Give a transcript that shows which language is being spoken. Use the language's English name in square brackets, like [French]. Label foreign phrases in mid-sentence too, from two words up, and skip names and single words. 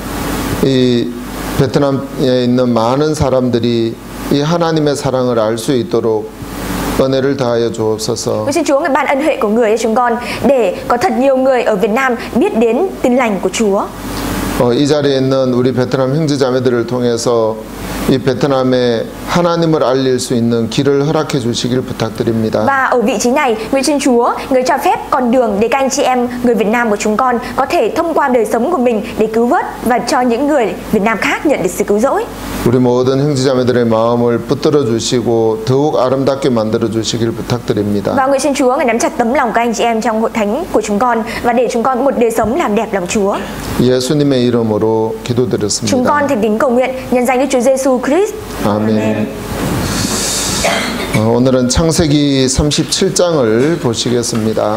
[Korean] 이 베트남에 있는 많은 사람들이 이 하나님의 사랑을 알 수 있도록 은혜를 다하여 주옵소서. [Vietnamese] Nguyện xin Chúa Ngài ban ân huệ của Người cho chúng con để có thật nhiều người ở Việt Nam biết đến tin lành của Chúa. [Korean] 이 자리에 있는 우리 베트남 형제자매들을 통해서 이 베트남에 하나님을 알릴 수 있는 길을 허락해 주시길 부탁드립니다. [Vietnamese] Và ở vị trí này, nguyện xin Chúa Người cho phép con đường để các anh chị em người Việt Nam của chúng con có thể thông qua đời sống của mình để cứu vớt và cho những người Việt Nam khác nhận được sự cứu rỗi. [Korean] 우리 모든 형제자매들의 마음을 붙들어 주시고 더욱 아름답게 만들어 주시길 부탁드립니다. [Vietnamese] Và nguyện xin Chúa Ngài nắm chặt tấm lòng các anh chị em trong hội thánh của chúng con và để chúng con có một đời sống làm đẹp lòng Chúa. [Korean] 예수님의 이름으로 [Vietnamese] Chúng [Korean] 기도드렸습니다. [Vietnamese] con thành kính cầu nguyện nhân danh Đức Chúa Giêsu Christ. [Korean] 아멘. 오늘은 창세기 37장을 보시겠습니다.